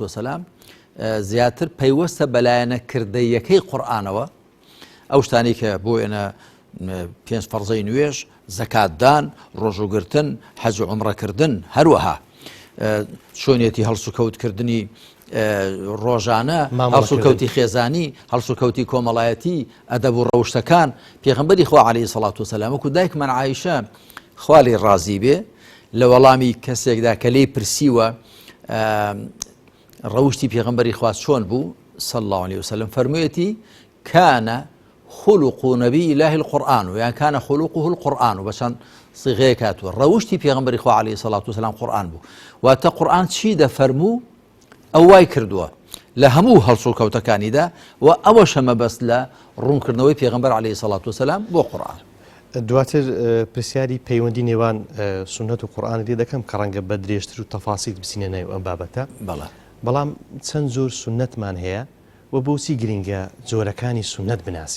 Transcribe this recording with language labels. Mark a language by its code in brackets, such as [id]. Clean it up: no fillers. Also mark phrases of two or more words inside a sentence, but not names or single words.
[ckb] وسەلام زیاتر پەیوەستە بەلایەنەکردەیەکەی قورئانەوە ئەو شتانی کە بۆ ئێنە پێنج فەرزەی نوێژ زەکاتدان ڕۆژوگرتن حەج و عومڕەکردن هەروەها چۆنیەتی هەڵسوکەوتکردنی ڕۆژانە هەڵسوکەوتی خێزانی هەڵسوکەوتی کۆمەڵایەتی ئەدەب و ڕەوشتەکان پێغەمبەری خوا [ar] عەلەیهی سەڵات وسەلام [ckb] وەکو دایکمان عایشە خوا لێی ڕازی بێ لە وەڵامی کەسێکدا کە لێی پرسیوە ڕەوشتی پێغەمبەری خوا چۆن بوو [ar] صلی الله علیه وسلم [ckb] فەرموویەتی [ar] کان خلق نبی الله القرآن [ckb] یان [ar] کان خلقه القرآن [ckb] بەچەند صیغەیە کاتووە ڕەوشتی پێغەمبەری خوا [ar] عەلەیهی سەڵات وسەلام [ckb] قورئان بوو واتە قورئان چی دەفەرموو ئەو وای کردووە لە هەموو هەڵسوکەوتەکانیدا و ئەوەشە مەبەست لە ڕوونکردنەوەی پێغەمبەر [ar] عەلەیهی سەڵات وسەلام [ckb] بۆ قورئان دواتر پرسیاری پەیوەندی نێوان سونەت و قورئان لێ دەکەم کە ڕەنگە بە درێژتر و تەفاسیل بچینە ناو ئەم بابەتە بەڵام چەند زۆر سونەتمان هەیە و بۆچی گرنگە جۆرەکانی سونەت بناسی